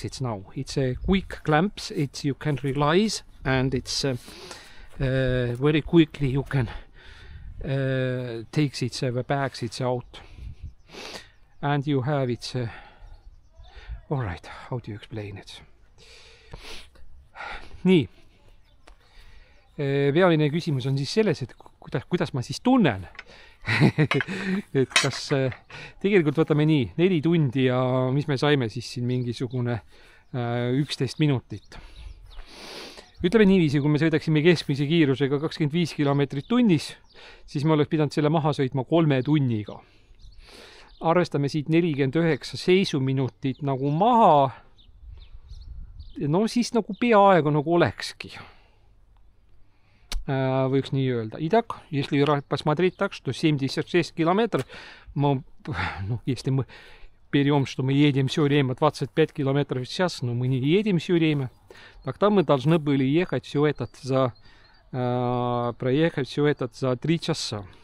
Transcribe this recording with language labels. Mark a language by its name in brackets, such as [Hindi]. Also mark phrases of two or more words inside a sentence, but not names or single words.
[English] It's now it's a quick clamps. It's you can release, and it's very quickly you can takes its the bags it's out, and you have it's all right. How do you explain it? [Estonian] nii, peamine küsimus on siis selles, et kuidas ma siis tunnen. Et kas tegelikult võtame nii 4 tundi ja mis me saime siis siin mingisugune 11 minutit. Ütleme niiviisi, kui me sõidaksime keskmise kiirusega 25 kilomeetrit tunnis, siis me oleks pidanud selle maha sõitma 3 tunniga. Arvestame siit 49 seisuminutit nagu maha. No siis nagu peaaegu nagu olekski. Võiks nii öelda. [Russian] Итак, если посмотреть так, что 76 километров, если мы берем, что мы едем все время 25 километров в час, но мы не едем все время, тогда мы должны были ехать все это проехать все это за 3 часа.